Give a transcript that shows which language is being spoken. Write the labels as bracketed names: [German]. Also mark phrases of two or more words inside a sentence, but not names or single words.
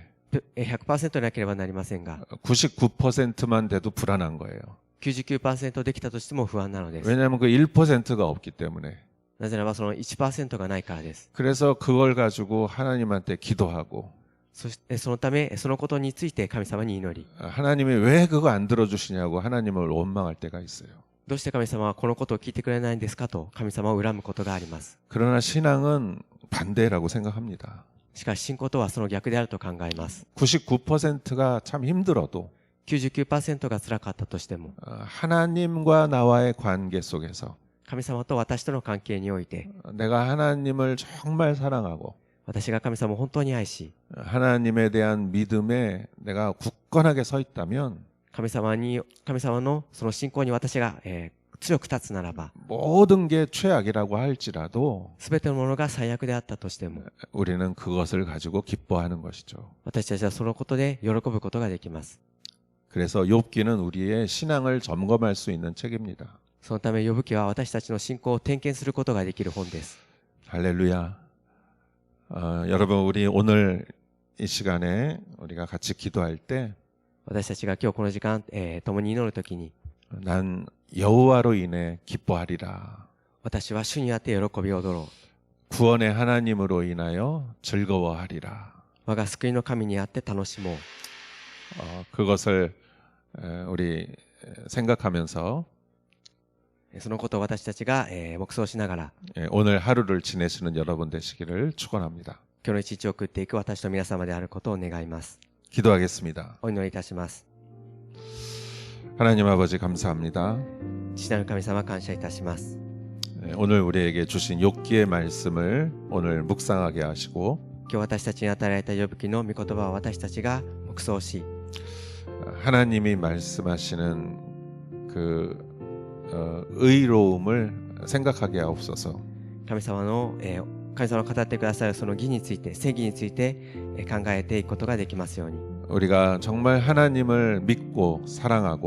[Japanese] 100% でなければなりませんが、 [Korean] 99%만 돼도 불안한 거예요. [Japanese] 99% できたとしても不安なのです。 [Korean] 왜냐하면 그 1%가 없기 때문에. [Japanese] なぜならばその 1% がないからです。 [Korean] 그래서 그걸 가지고 하나님한테 기도하고 [Japanese] そしてそのためそのことについて神様に祈り、 [Korean] 하나님이 왜 그거 안 들어주시냐고 하나님을 원망할 때가 있어요. [Japanese] どうして神様はこのことを聞いてくれないんですかと神様を恨むことがあります。 [Korean] 그러나 신앙은 반대라고 생각합니다. [Japanese] しかし信仰とはその逆であると考えます。 [Korean] 99%가 참 힘들어도 [Japanese] 99% が辛かったとしても、 [Korean] 하나님과 나와의 관계 속에서 [Japanese] 神様と私との関係において、 [Korean] 내가 하나님을 정말 사랑하고 [Japanese] 私が神様を本当に愛し、 [Korean] 하나님에 대한 믿음에 내가 굳건하게 서 있다면 [Japanese] 神様のその信仰に私が、強く立つならば、 [Korean] 모든 게 최악이라고 할지라도 [Japanese] すべてのものが最悪であったとしても、 [Korean] 우리는 그것을 가지고 기뻐하는 것이죠. [Japanese] 私たちはそのことで喜ぶことができます。 [Korean] 그래서 욥기는 우리의 신앙을 점검할 수 있는 책입니다. [Japanese] そのため、ヨブ記は私たちの信仰を点検することができる本です。 [Korean] 할렐루야. 여러분, 우리 오늘 이 시간에 우리가 같이 기도할 때 [Japanese] 私たちが今日この時間、共に祈るときに、 [Korean] 난 여호와로 인해 기뻐하리라. [Japanese] 私は主にあって喜び踊ろう。 [Korean] 구원의 하나님으로 인하여 즐거워하리라. [Japanese] 我が救いの神にあって楽しもう。 [Korean] 그것을 우리 생각하면서 [Japanese] そのことを私たちが、黙想しながら、 [Korean] 오늘 하루를 지내시는 여러분 되시기를 축원합니다. [Japanese] 今日の一日を送っていく私と皆様であることを願います。 [Korean] 기도하겠습니다. [Japanese] お祈りいたします。 [Korean] 하나님 아버지 감사합니다. [Japanese] 父なる神様、感謝いたします。 [Korean] 오늘 우리에게 주신 욥기의 말씀을 오늘 묵상하게 하시고 [Japanese] 今日私たちに与えられた呼ぶ記の御言葉を私たちが黙想し、 [Korean] 하나님이 말씀하시는 그 의로움을 생각하게 하옵소서. [Japanese] 神様の語ってくださるその義について、正義について考えていくことができますように、 [Korean] 우리가 정말 하나님을 믿고 사랑하고